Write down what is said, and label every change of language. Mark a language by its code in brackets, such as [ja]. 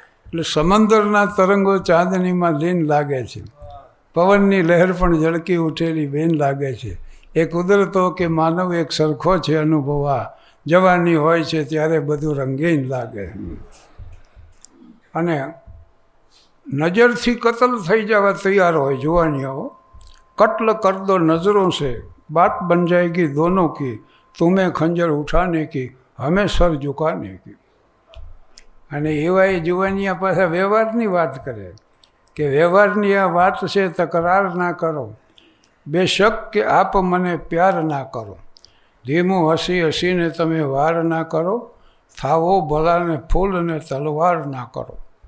[gu] એટલે સમંદરના તરંગો ચાંદનીમાં લીન લાગે છે, પવનની લહેર પણ ઝળકી ઉઠેલી બેન લાગે છે. એ કુદરતો કે માનવ એક સરખો છે અનુભવા, જવાની હોય છે ત્યારે બધું રંગીન લાગે. અને નજરથી કતલ થઈ જવા તૈયાર હોય જુવાનીઓ. [hi] कत्ल कर दो नजरों से, बात बन जाएगी दोनों की, तुम्हें खंजर उठाने की, हमें सर झुकाने की. [gu] અને એવા એ જુવાનિયા પાછા વ્યવહારની વાત કરે કે વ્યવહારની આ વાત છે, તકરાર ના કરો, બેશક કે આપ મને પ્યાર ના કરો, ધીમું હસી હસીને તમે વાર ના કરો, થાવો ભલાને ફૂલ ને તલવાર ના કરો.